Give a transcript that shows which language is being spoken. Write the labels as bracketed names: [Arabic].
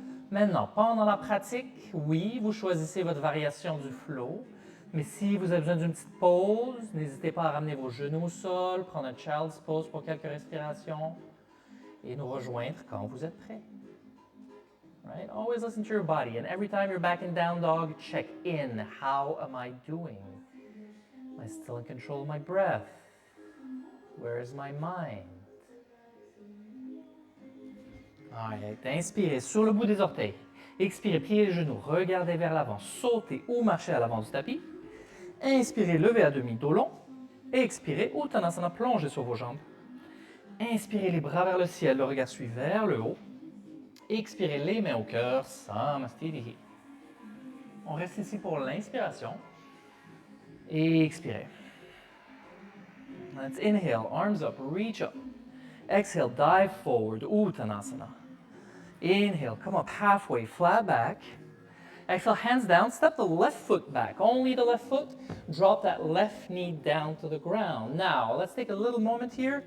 [French] Maintenant, pendant la pratique, oui, vous choisissez votre variation du flow. Mais si vous avez besoin d'une petite pause, n'hésitez pas à ramener vos genoux au sol, prendre un child's pose pour quelques respirations et nous rejoindre quand vous êtes prêt. [English] Right? Always listen to your body, and every time you're back in down dog, check in. How am I doing? Am I still in control of my breath? Where is my mind? [French] Alright, inspirez sur le bout des orteils. Expirez, pliez les genoux, regardez vers l'avant, sautez ou marchez à l'avant du tapis. Inspirez, levez à demi, dos long. Expirez, Uttanasana, plongez sur vos jambes. Inspirez les bras vers le ciel, le regard suit vers le haut. Expirez les mains au cœur, Samastitihi. On reste ici pour l'inspiration. Et expirez. [English] Let's inhale, arms up, reach up. Exhale, dive forward, Uttanasana. Inhale, come up halfway, flat back. Exhale, hands down, step the left foot back, only the left foot. Drop that left knee down to the ground. Now, let's take a little moment here.